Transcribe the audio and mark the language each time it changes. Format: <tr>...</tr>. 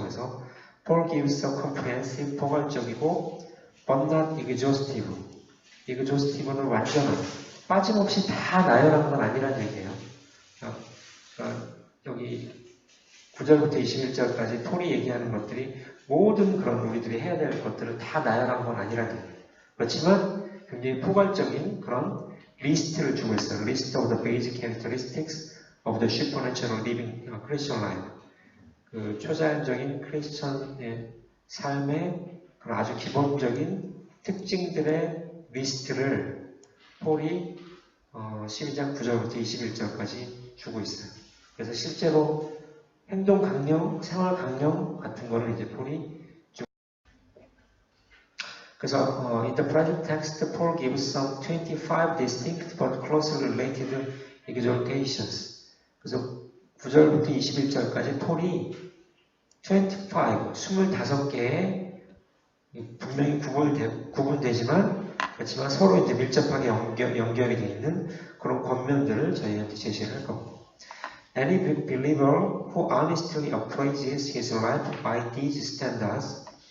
<ko>그래서</ko> <en>Paul gives a comprehensive,</en> <ko>포괄적이고</ko> <en>but not exhaustive.</en> <ko>exhaustive는 완전한, 빠짐없이 다 나열하는 건 아니라는 얘기예요. 여기 9절부터 21절까지 폴이 얘기하는 것들이 모든 그런 우리들이 해야 될 것들을 다 나열한 건 아니라는 얘기예요. 그렇지만 굉장히 포괄적인 그런 리스트를 주고 있어요.</ko> <en>List of the basic characteristics of the supernatural living Christian life.</en> <ko>그 초자연적인 크리스천의 삶의 그런 아주 기본적인 특징들의 리스트를 폴이 12장 9절부터 21절까지 주고 있어요. 그래서 실제로 행동 강령, 생활 강령 같은 거를 이제 폴이 주고. 그래서</ko> <en>in the present text, Paul gives some 25 distinct but closely related exhortations.</en> <ko>그래서 9절부터 21절까지 폴이 25개의 분명히 구분되지만 그렇지만 서로 이제 밀접하게 연결이 되어 있는 그런 권면들을 저희한테 제시를 할 겁니다.</ko> <en>Any believer who honestly appraises his life by these standards.</en>